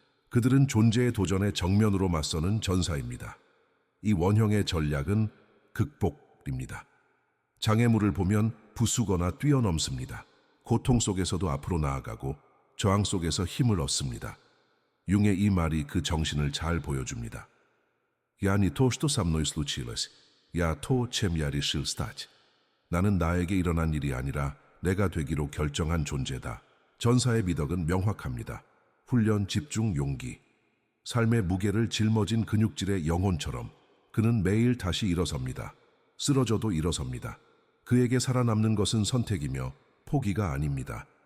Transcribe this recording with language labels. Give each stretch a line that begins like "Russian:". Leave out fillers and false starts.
Korean: 그들은 존재의 도전에 정면으로 맞서는 전사입니다. 이 원형의 전략은 극복입니다. 장애물을 보면 부수거나 뛰어넘습니다. 고통 속에서도 앞으로 나아가고 저항 속에서 힘을 얻습니다. 융의 이 말이 그 정신을 잘 보여줍니다.
Russian: Я не то, что со мной случилось. Я то, чем я решил стать.
Korean: 나는 나에게 일어난 일이 아니라 내가 되기로 결정한 존재다. 전사의 미덕은 명확합니다. 훈련, 집중, 용기. 삶의 무게를 짊어진 근육질의 영혼처럼 그는 매일 다시 일어섭니다. 쓰러져도 일어섭니다. 그에게 살아남는 것은 선택이며 포기가 아닙니다.